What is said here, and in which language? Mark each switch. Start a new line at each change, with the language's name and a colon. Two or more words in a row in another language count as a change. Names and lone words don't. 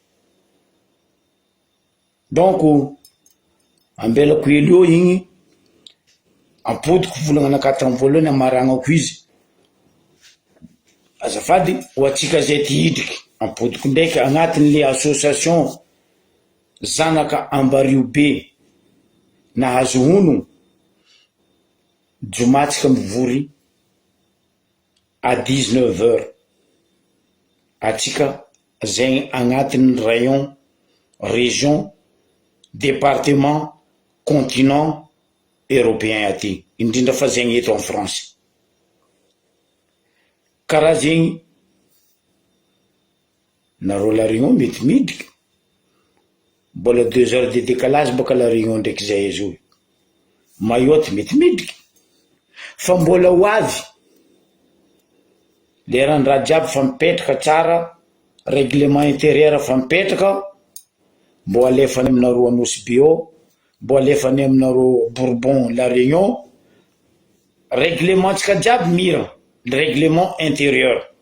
Malagasy: donc ambelako elo igny ampodiko volagna anakatany voalohany amaragnako izy azafady ho atsika zay ty hidriky ampodiko ndraiky agnatin'le association zanaka Ambario be nahazo hono jomatsika mivory à 19h atsika zegny agnatin'ny
French: rayon région département continent européen
Malagasy: aty indrindra fa zegny eto
French: en France
Malagasy: karaha zegny narô la réunion mety midriky mbola
French: 2 heures de décalage
Malagasy: baka la réunion ndraiky zay izy io mayotte mety midriky fa mbola ho avy lerandraha jiaby fa mipetraka tsara
French: règlement intérieur
Malagasy: fa mipetraka mbo alefany aminareo anosy bio mbo alefany aminareo Bourbon la réunion règlement tsika jiaby mira
French: règlement intérieur